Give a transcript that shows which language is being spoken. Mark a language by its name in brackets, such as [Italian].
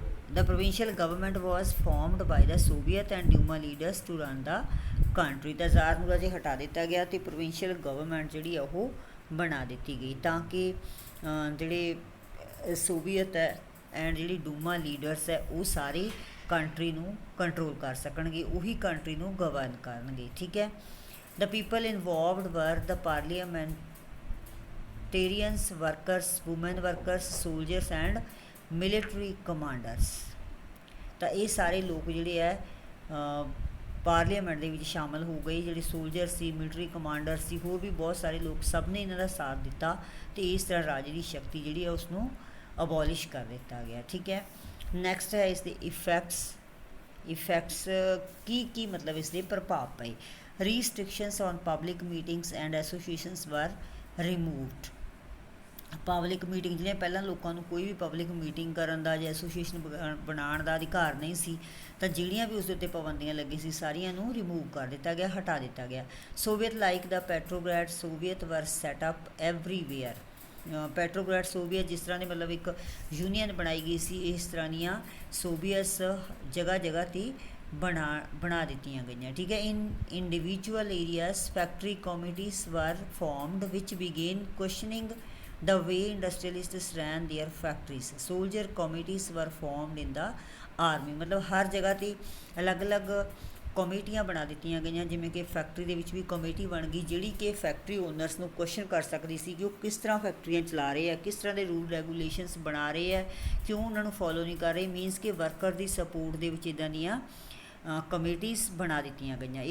[English] The provincial government was formed by the Soviet and Duma leaders to run the country। [Punjabi] ਤਾਂ ਜ਼ਾਰ ਨੂੰ ਰਾਜੇ ਹਟਾ ਦਿੱਤਾ ਗਿਆ ਅਤੇ ਪ੍ਰੋਵਿੰਸ਼ੀਅਲ ਗਵਰਨਮੈਂਟ ਜਿਹੜੀ ਆ ਉਹ ਬਣਾ ਦਿੱਤੀ ਗਈ ਤਾਂ ਕਿ ਜਿਹੜੇ ਸੋਵੀਅਤ ਹੈ ਐਂਡ ਜਿਹੜੀ ਡੂਮਾ ਲੀਡਰਸ ਹੈ ਉਹ ਸਾਰੇ ਕੰਟਰੀ ਨੂੰ ਕੰਟਰੋਲ ਕਰ ਸਕਣਗੇ, ਉਹੀ ਕੰਟਰੀ ਨੂੰ ਗਵਰਨ ਕਰਨਗੇ, ਠੀਕ ਹੈ। [English] The people involved were the parliamentarians, workers, women workers, soldiers and military commanders. [Punjabi] ਤਾਂ ਇਹ ਸਾਰੇ ਲੋਕ ਜਿਹੜੇ ਹੈ ਪਾਰਲੀਮੈਂਟ ਦੇ ਵਿੱਚ ਸ਼ਾਮਲ ਹੋ ਗਏ, ਜਿਹੜੇ ਸੋਲਜਰ ਸੀ, ਮਿਲਟਰੀ ਕਮਾਂਡਰ ਸੀ, ਹੋਰ ਵੀ ਬਹੁਤ ਸਾਰੇ ਲੋਕ, ਸਭ ਨੇ ਇਹਨਾਂ ਦਾ ਸਾਥ ਦਿੱਤਾ ਅਤੇ ਇਸ ਤਰ੍ਹਾਂ ਰਾਜੇ ਦੀ ਸ਼ਕਤੀ ਜਿਹੜੀ ਹੈ ਉਸਨੂੰ ਅਬੋਲਿਸ਼ ਕਰ ਦਿੱਤਾ ਗਿਆ, ਠੀਕ ਹੈ। ਨੈਕਸਟ ਹੈ ਇਸ ਦੇ ਇਫੈਕਟਸ ਕੀ ਮਤਲਬ ਇਸ ਦੇ ਪ੍ਰਭਾਵ ਪਏ। [English] restrictions on public meetings and associations were removed। [Punjabi] Public meeting ਜਿਹੜੀਆਂ ਪਹਿਲਾਂ ਲੋਕਾਂ ਨੂੰ ਕੋਈ ਵੀ ਪਬਲਿਕ ਮੀਟਿੰਗ ਕਰਨ ਦਾ ਜਾਂ ਐਸੋਸੀਏਸ਼ਨ ਬਣਾਉਣ ਦਾ ਅਧਿਕਾਰ ਨਹੀਂ ਸੀ, ਤਾਂ ਜਿਹੜੀਆਂ ਵੀ ਉਸ ਦੇ ਉੱਤੇ ਪਾਬੰਦੀਆਂ ਲੱਗੀ ਸੀ ਸਾਰੀਆਂ ਨੂੰ ਰਿਮੂਵ ਕਰ ਦਿੱਤਾ ਗਿਆ, ਹਟਾ ਦਿੱਤਾ ਗਿਆ। [English] Soviet like the Petrograd Soviet were set up everywhere. [Punjabi] ਪੈਟਰੋਗ੍ਰੈਡ ਸੋਵੀਅਤ ਜਿਸ ਤਰ੍ਹਾਂ ਦੀ ਮਤਲਬ ਇੱਕ ਯੂਨੀਅਨ ਬਣਾਈ ਗਈ ਸੀ, ਇਸ ਤਰ੍ਹਾਂ ਦੀਆਂ ਸੋਵੀਅਤਸ ਜਗ੍ਹਾ ਜਗ੍ਹਾ 'ਤੇ ਬਣਾ ਦਿੱਤੀਆਂ ਗਈਆਂ। ਠੀਕ ਹੈ। [English] In individual areas factory committees were formed which began questioning the way industrialists ran their factories। soldier committees were formed in the army। [Punjabi] ਮਤਲਬ ਹਰ ਜਗ੍ਹਾ 'ਤੇ ਅਲੱਗ-ਅਲੱਗ ਕਮੇਟੀਆਂ ਬਣਾ ਦਿੱਤੀਆਂ ਗਈਆਂ, ਜਿਵੇਂ ਕਿ ਫੈਕਟਰੀ ਦੇ ਵਿੱਚ ਵੀ ਕਮੇਟੀ ਬਣ ਗਈ ਜਿਹੜੀ ਕਿ ਫੈਕਟਰੀ ਓਨਰਸ ਨੂੰ ਕੁਐਸਚਨ ਕਰ ਸਕਦੀ ਸੀ ਕਿ ਉਹ ਕਿਸ ਤਰ੍ਹਾਂ ਫੈਕਟਰੀਆਂ ਚਲਾ ਰਹੇ ਆ, ਕਿਸ ਤਰ੍ਹਾਂ ਦੇ ਰੂਲ ਰੈਗੂਲੇਸ਼ਨਸ ਬਣਾ ਰਹੇ ਆ, ਕਿਉਂ ਉਹਨਾਂ ਨੂੰ ਫੋਲੋ ਨਹੀਂ ਕਰ ਰਹੇ। ਮੀਨਸ ਕਿ ਵਰਕਰ ਦੀ ਸਪੋਰਟ ਦੇ ਵਿੱਚ ਇੱਦਾਂ ਦੀਆਂ ਕਮੇਟੀਜ਼ ਬਣਾ ਦਿੱਤੀਆਂ ਗਈਆਂ।